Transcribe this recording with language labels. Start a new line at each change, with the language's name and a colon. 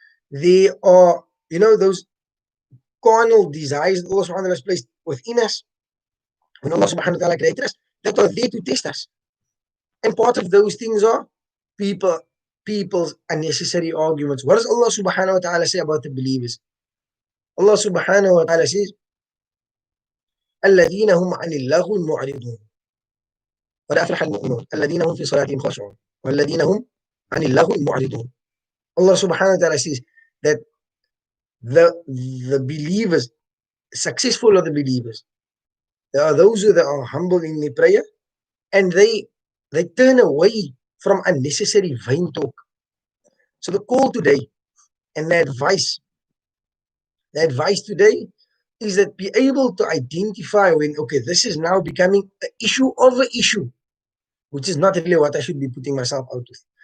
English: There are, those carnal desires that Allah subhanahu wa ta'ala has placed within us when Allah subhanahu wa ta'ala created us that are there to test us. And part of those things are people's unnecessary arguments. What does Allah subhanahu wa ta'ala say about the believers? Allah subhanahu wa ta'ala says,
Arabic: الذين هم عن اللغو معرضون قد أفلح المؤمنون الذين هم في صلاتهم خاشعون والذين هم عن اللغو معرضون.
English: Allah subhanahu wa ta'ala says that the believers, successful are the believers. There are those who are humble in their prayer and they turn away from unnecessary vain talk. So the call today and the advice today is that be able to identify when, okay, this is now becoming an issue over issue, which is not really what I should be putting myself out with.